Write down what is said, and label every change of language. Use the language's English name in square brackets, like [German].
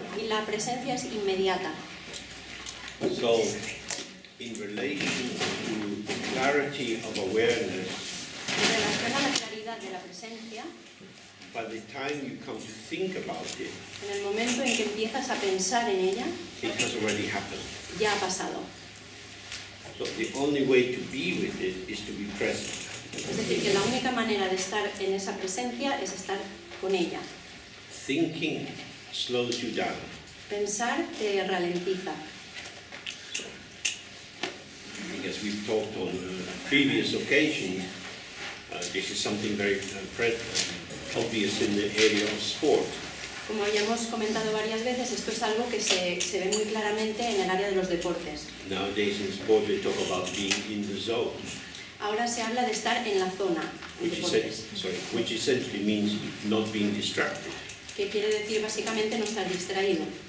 [Spanish] y la presencia es inmediata. [English] So, in relation to the clarity of awareness, [Spanish] En relación a la claridad de la presencia, [English] by the time you come to think about it, [Spanish] en el momento en que empiezas a pensar en ella, [English] it has already happened. [Spanish] ya ha pasado. [English] So the only way to be with it is to be present. [Spanish] Es decir, que la única manera de estar en esa presencia es estar con ella. [English] Thinking slows you down. [Spanish] Pensar te ralentiza. [English] As we've talked on previous occasions, this is something very obvious in the area of sport. [Spanish] Como ya hemos comentado varias veces, esto es algo que se ve muy claramente en el área de los deportes. [English] Nowadays in sport we talk about being in the zone, [Spanish] Ahora se habla de estar en la zona en deportes, [English] which essentially means not being distracted, [Spanish] que quiere decir básicamente no estar distraído,